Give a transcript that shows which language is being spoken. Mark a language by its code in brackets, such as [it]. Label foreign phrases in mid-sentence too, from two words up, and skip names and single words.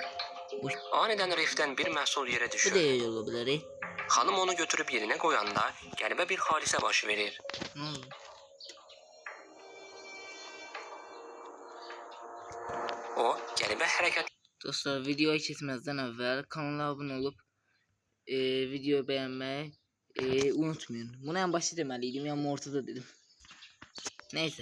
[az] Anidən rifdən bir məhsul yerə düşür. Xanım onu götürüb yerinə qoyanda qəribə bir hadisə baş verir. O qəribə hərəkət... Dostlar, videoya keçməzdən əvvəl kanala abunə olub videoyu bəyənməyi unutmayın. [tr] Bunu en başta demeliydim, ya ortada dedim. Neyse.